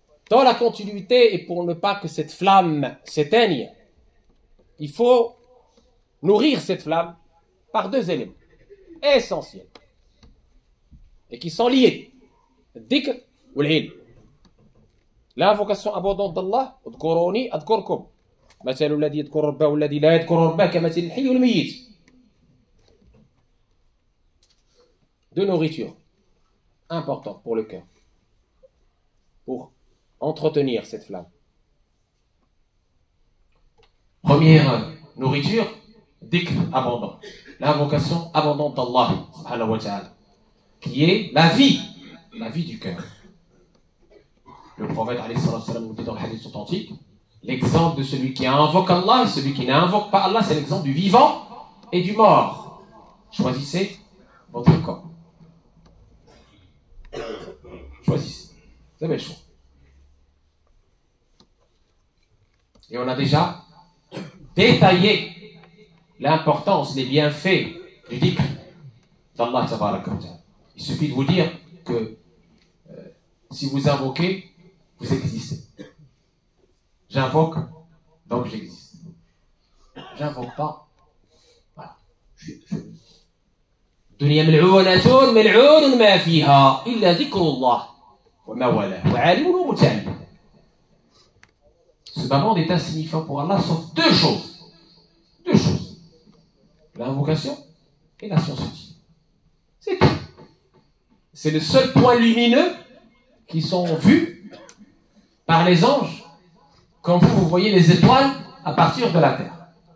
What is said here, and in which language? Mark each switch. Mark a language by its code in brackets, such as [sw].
[fr] Dans la continuité, et pour ne pas que cette flamme s'éteigne, il faut nourrir cette flamme par deux éléments essentiels et qui sont liés: dhikr ou l'ilm. L'invocation abondante d'Allah: [ar] udkuruni adkurkum. مثل الذي يذكر ربه والذي لا يذكر ربه كمثل الحي والميت. [fr] De nourriture importante pour le cœur, pour entretenir cette flamme. Première nourriture, dhikr abondant, l'invocation abondante d'Allah subhanahu wa ta'ala, qui est la vie du cœur. Le prophète alayhi salam nous dit dans le hadith authentique: l'exemple de celui qui invoque Allah et celui qui n'invoque pas Allah, c'est l'exemple du vivant et du mort. Choisissez votre corps. Choisissez. Vous avez le choix. Et on a déjà détaillé l'importance, les bienfaits du dhikr d'Allah tabaraka wa ta'ala. Il suffit de vous dire que si vous invoquez, vous existez. J'invoque, donc j'existe. j'invoque pas. Voilà. [ar] الدنيا ملعونة ملعون ما فيها إلا ذكر الله وما والاه وعالم ومتعلم. [fr] Ce bas monde est insignifiant pour Allah sauf deux choses. Deux choses. L'invocation et la science utile. C'est tout. C'est le seul point lumineux qui sont vus par les anges quand vous voyez les étoiles à partir de la terre.